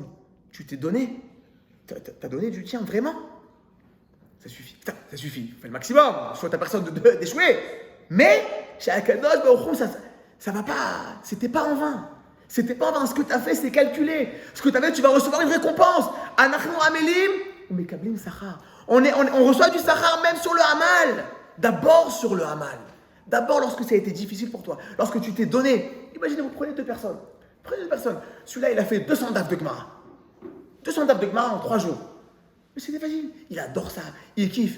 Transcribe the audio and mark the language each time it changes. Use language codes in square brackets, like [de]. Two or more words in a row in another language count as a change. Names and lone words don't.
[fr] Tu t'es donné. T'as donné du tien, vraiment. Ça suffit. Putain, ça suffit. Fais le maximum. Je souhaite à personne d'échouer. Mais, chez [he] הקדוש ברוך הוא, [fr] ça va pas. C'était pas en vain. Ce que tu as fait, c'est calculé. Ce que tu as fait, tu vas recevoir une récompense. [he] אנחנו עמלים ומקבלים שכר. [fr] On reçoit du sachar même sur le hamal. D'abord sur le hamal. D'abord lorsque ça a été difficile pour toi. Lorsque tu t'es donné. Imaginez, vous prenez 2 personnes. Celui-là, il a fait 200 daf de Gemara. 200 daf de Gemara en 3 jours. Mais c'était facile. Il adore ça. Il kiffe.